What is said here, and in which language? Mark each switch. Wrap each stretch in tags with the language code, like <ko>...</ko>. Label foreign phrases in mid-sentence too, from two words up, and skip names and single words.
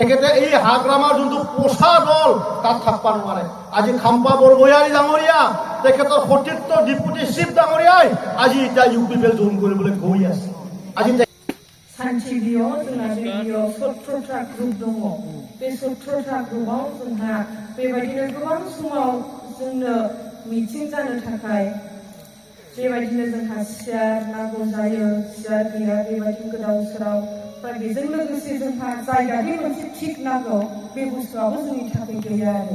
<as>তেখেতে এই হাগ্ৰামাৰ যোনটো পোষা দল তাত থাকবা নোৱাৰে। আজি খাম্পা বৰগয়াৰী ডাঙৰীয়া তেখেতৰ সতীৰ্থ</as> <en>deputy chief</en> <as>ডাঙৰীয়াই আজি এতিয়া UPPL জইন কৰিবলৈ গৈ আছে। আজি</as> <brx>सानथिबियाव जोंहा बेयाव 17टा ग्रुप दङ। बे 17टा ग्रुपआव जोंहा बेबायदिनो गोबां समाव जोंनो मिटिं जानो थाखाय बेबायदिनो जोंहा सियार नांगौ जायो। सियार गैया बेबायदिनो गोदाव सोराव बेजों लोगोसे जोंहा जायगानि मोनसे थिक नांगौ बे बुस्थुआबो जोंनि थाखाय गैया आरो।</brx>